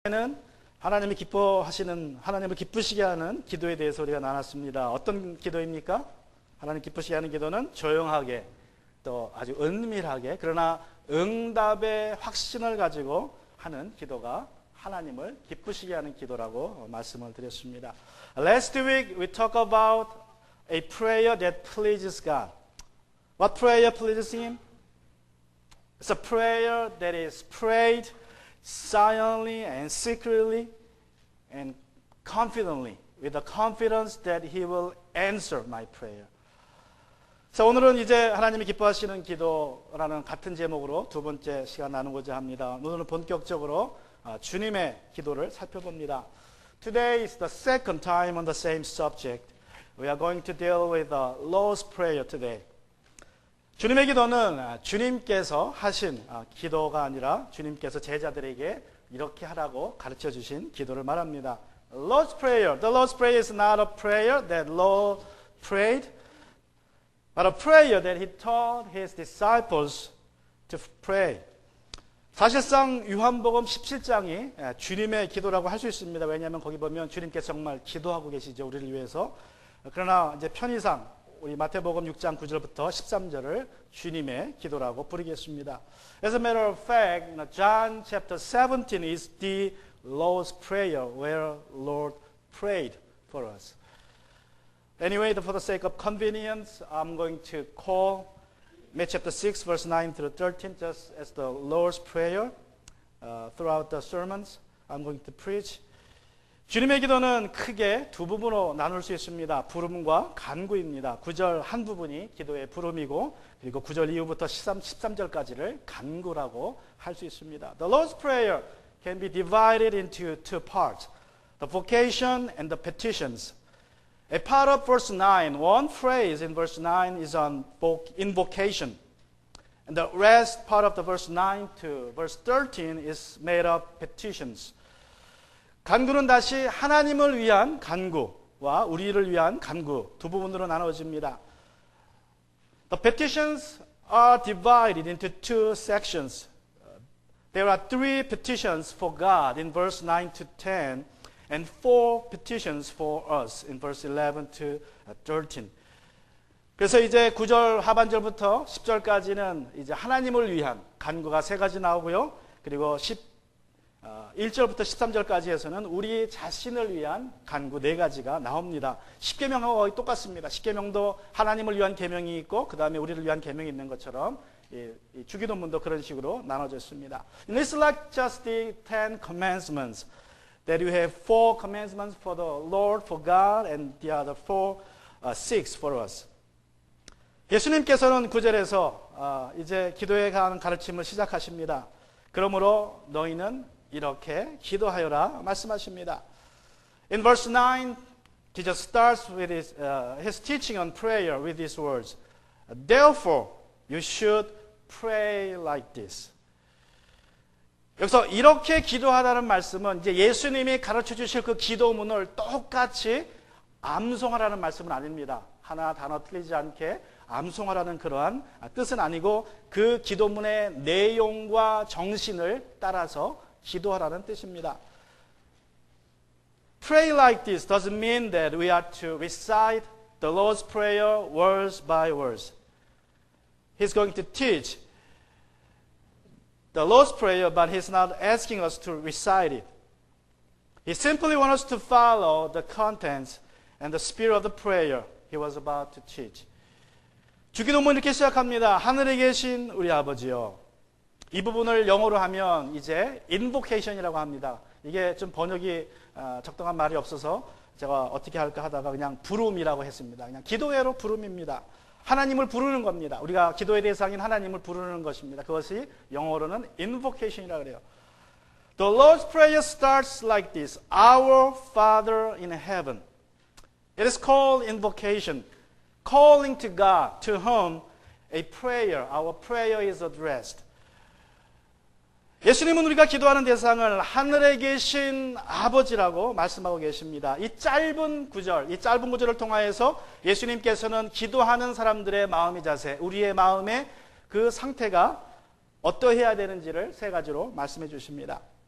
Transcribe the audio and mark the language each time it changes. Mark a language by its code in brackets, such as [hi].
[ko] 는 하나님이 기뻐하시는, 하나님을 기쁘시게 하는 기도에 대해서 우리가 나눴습니다. 어떤 기도입니까? 하나님 기쁘시게 하는 기도는 조용하게, 또 아주 은밀하게, 그러나 응답의 확신을 가지고 하는 기도가 하나님을 기쁘시게 하는 기도라고 말씀을 드렸습니다. [en] Last week we talked about a prayer that pleases God. What prayer pleases Him? It's a prayer that is prayed silently and secretly and confidently, with the confidence that He will answer my prayer. [ko] 자, 오늘은 이제 하나님이 기뻐하시는 기도라는 같은 제목으로 두 번째 시간 나누고자 합니다. 오늘은 본격적으로 주님의 기도를 살펴봅니다. [en] Today is the second time on the same subject. We are going to deal with the Lord's Prayer today. [ko] 주님의 기도는 주님께서 하신 기도가 아니라 주님께서 제자들에게 이렇게 하라고 가르쳐 주신 기도를 말합니다. [en] Lord's Prayer. The Lord's Prayer is not a prayer that Lord prayed, but a prayer that He taught His disciples to pray. [ko] 사실상 요한복음 17장이 주님의 기도라고 할 수 있습니다. 왜냐하면 거기 보면 주님께서 정말 기도하고 계시죠, 우리를 위해서. 그러나 이제 편의상 우리 마태복음 6장 9절부터 13절을 주님의 기도라고 부르겠습니다. [en] As a matter of fact, John chapter 17 is the Lord's Prayer where Lord prayed for us. Anyway, for the sake of convenience, I'm going to call Matthew chapter 6 verse 9 through 13 just as the Lord's Prayer throughout the sermons I'm going to preach. [ko] 주님의 기도는 크게 두 부분으로 나눌 수 있습니다. 부름과 간구입니다. 9절 한 부분이 기도의 부름이고, 그리고 9절 이후부터 13절까지를 간구라고 할 수 있습니다. [en] The Lord's Prayer can be divided into two parts, the vocation and the petitions. A part of verse 9, one phrase in verse 9 is on invocation. And the rest part of the verse 9 to verse 13 is made of petitions. [ko] 간구는 다시 하나님을 위한 간구와 우리를 위한 간구 두 부분으로 나눠집니다. [en] The petitions are divided into two sections. There are three petitions for God in verse 9 to 10 and four petitions for us in verse 11 to 13. [ko] 그래서 이제 9절 하반절부터 10절까지는 이제 하나님을 위한 간구가 세 가지 나오고요. 그리고 1절부터 13절까지 해서는 우리 자신을 위한 간구 네 가지가 나옵니다. 십계명하고 거의 똑같습니다. 십계명도 하나님을 위한 계명이 있고 그 다음에 우리를 위한 계명이 있는 것처럼 이 주기도문도 그런 식으로 나눠져 있습니다. [en] It's like just the 10 commandments that you have 4 commandments for the Lord, for God, and the other 6 for us. [ko] 예수님께서는 9절에서 이제 기도에 관한 가르침을 시작하십니다. 그러므로 너희는 이렇게 기도하여라 말씀하십니다. [en] In verse 9, Jesus starts with his teaching on prayer with these words. Therefore, you should pray like this. [ko] 여기서 이렇게 기도하라는 말씀은 이제 예수님이 가르쳐 주실 그 기도문을 똑같이 암송하라는 말씀은 아닙니다. 하나 단어 틀리지 않게 암송하라는 그러한 뜻은 아니고 그 기도문의 내용과 정신을 따라서 기도하라는 뜻입니다. [en] Pray like this doesn't mean that we are to recite the Lord's Prayer words by words. He's going to teach the Lord's Prayer, but He's not asking us to recite it. He simply wants us to follow the contents and the spirit of the prayer He was about to teach. [ko] 주기도문 이렇게 시작합니다. 하늘에 계신 우리 아버지요. 이 부분을 영어로 하면 이제 invocation이라고 합니다. 이게 좀 번역이 적당한 말이 없어서 제가 어떻게 할까 하다가 그냥 부름이라고 했습니다. 그냥 기도회로 부름입니다. 하나님을 부르는 겁니다. 우리가 기도의 대상인 하나님을 부르는 것입니다. 그것이 영어로는 invocation이라고 그래요. [en] The Lord's Prayer starts like this. Our Father in heaven. It is called invocation. Calling to God, to whom a prayer, our prayer is addressed. [ko] 예수님은 우리가 기도하는 대상을 하늘에 계신 아버지라고 말씀하고 계십니다. 이 짧은 구절을 통하여서 예수님께서는 기도하는 사람들의 마음의 자세, 우리의 마음의 그 상태가 어떠해야 되는지를 세 가지로 말씀해 주십니다.